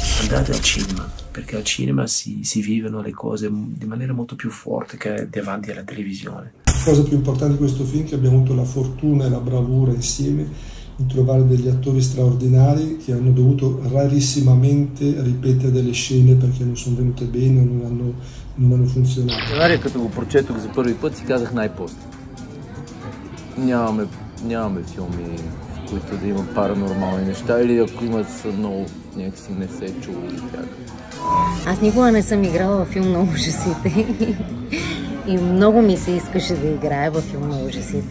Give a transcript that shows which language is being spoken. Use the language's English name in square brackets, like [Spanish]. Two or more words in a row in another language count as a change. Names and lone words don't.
[Italian] andate al cinema, perché al cinema si vivono le cose di maniera molto più forte che davanti alla televisione. La cosa più importante di questo film è che abbiamo avuto la fortuna e la bravura insieme di trovare degli attori straordinari che hanno dovuto rarissimamente ripetere delle scene perché non sono venute bene o non hanno funzionato. [Bulgarian] Сценария, като го прочетох за първи път, си казах най-пост. Нямаме филми, в които да има паранормални неща, или ако имат са много, някакси не се е чуло за тях. Аз никога не съм играла във филм на ужасите и много ми се искаше да играя във филм на ужасите.